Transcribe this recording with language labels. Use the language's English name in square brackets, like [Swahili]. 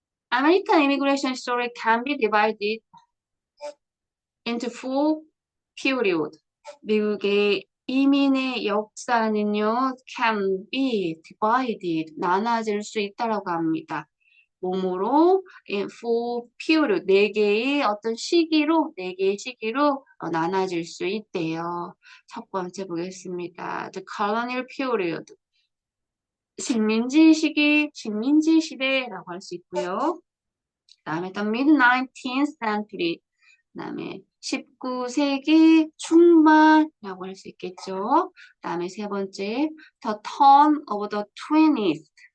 [English] American immigration story can be divided into four period. [Korean] 미국의 이민의 역사는요, can be divided, 나눠질 수 있다라고 합니다. 몸으로 [English] in four period, [Korean] 네 개의 시기로 나눠질 수 있대요. 첫 번째 보겠습니다. [English] The colonial period. [Korean] 식민지 시대라고 할 수 있고요. 그 다음에 [English] the mid-19th century. [Korean] 그 다음에 19세기 중반이라고 할 수 있겠죠. 그 다음에 세 번째, [English] the turn of the 20th.